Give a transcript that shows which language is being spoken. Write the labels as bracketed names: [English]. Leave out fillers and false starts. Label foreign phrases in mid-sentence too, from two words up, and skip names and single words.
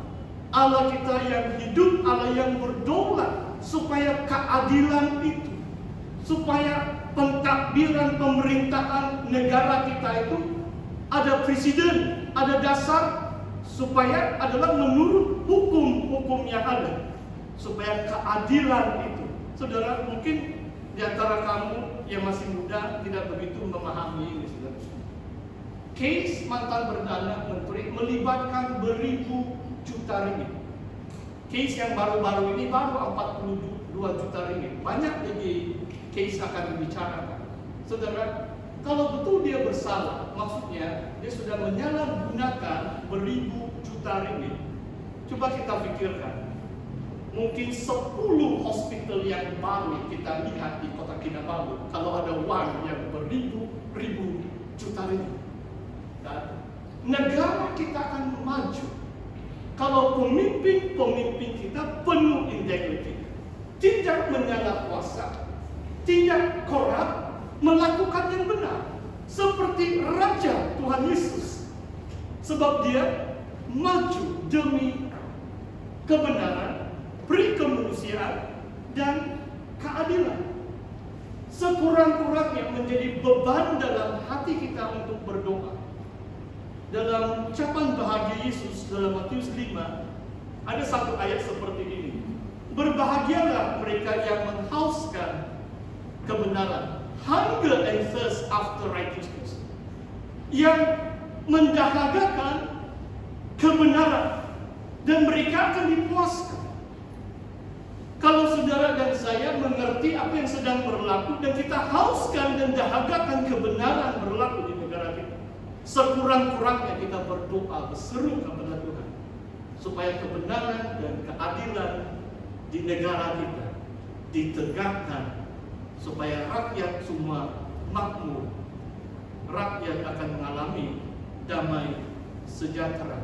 [Malay] Allah kita yang hidup, Allah yang berdaulat, supaya keadilan itu, supaya pentadbiran pemerintahan negara kita itu ada presiden, ada dasar, supaya adalah menurut hukum-hukum yang ada, supaya keadilan itu. Saudara, mungkin di antara kamu yang masih muda tidak begitu memahami ini, saudara. Case mantan Perdana Menteri melibatkan beribu juta ringgit. Case yang baru-baru ini baru 42 juta ringgit. Banyak lagi case akan dibicarakan. Saudara, kalau betul dia bersalah, maksudnya dia sudah menyalahgunakan beribu juta ringgit. Coba kita pikirkan, mungkin 10 hospital yang baru kita lihat di Kota Kinabalu, kalau ada uang yang beribu-ribu juta ringgit. Dan negara kita akan maju kalau pemimpin-pemimpin kita penuh integriti, tidak menyalahkuasa, tidak korup, melakukan yang benar, seperti Raja Tuhan Yesus. Sebab dia maju demi kebenaran, peri kemanusiaan, dan keadilan. Sekurang-kurangnya menjadi beban dalam hati kita untuk berdoa. Dalam ucapan bahagia Yesus dalam Matius 5, ada satu ayat seperti ini. Berbahagialah mereka yang menghauskan kebenaran, [English] hunger and thirst after righteousness, [Malay] yang mendahagakan kebenaran, dan mereka akan dipuaskan. Kalau saudara dan saya mengerti apa yang sedang berlaku dan kita hauskan dan dahagakan kebenaran berlaku di negara kita, sekurang-kurangnya kita berdoa, berseru kepada Tuhan supaya kebenaran dan keadilan di negara kita ditegakkan, supaya rakyat semua makmur, rakyat akan mengalami damai sejahtera.